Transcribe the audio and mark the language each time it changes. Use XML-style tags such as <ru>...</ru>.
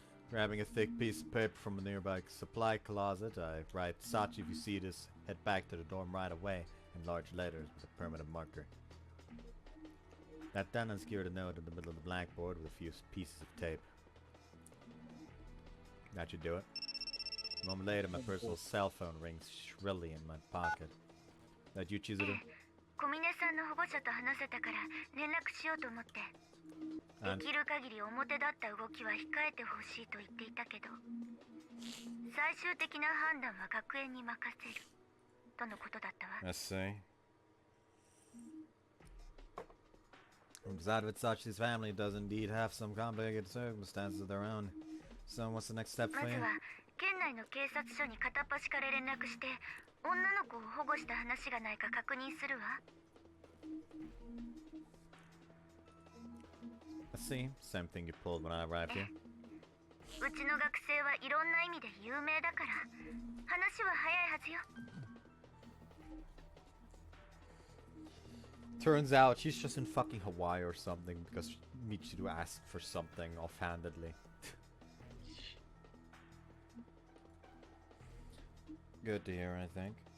<en>Grabbing a thick piece of paper from a nearby supply closet, I write, Sachi, if you see this, head back to the dorm right away, in large letters with a permanent marker. That done, I secured a note in the middle of the blackboard with a few pieces of tape. That should do it. A moment later, my personal cell phone rings shrilly in my pocket. That you, Chizuru?</en> <ja>小峰さんの保護者と話せたから連絡しようと思って。できる限り表立った動きは控えてほしいと言っていたけど、最終的な判断は学園に任せるとのことだったわ。</ja> <en>I see. Turns out that Sachi's family does indeed have some complicated circumstances of their own. So what's the next step for</en> <ja>まずは県内の警察署に片っ端から連絡して女の子を保護した話がないか確認するわ。</ja> <en>I see. Same thing you pulled when I arrived here.</en> <ja>うちの学生はいろんな意味で有名だから話は早いはずよ。</ja> <en>Turns out she's just in fucking Hawaii or something because Michiru asked for something offhandedly. Good to hear, I think.</en>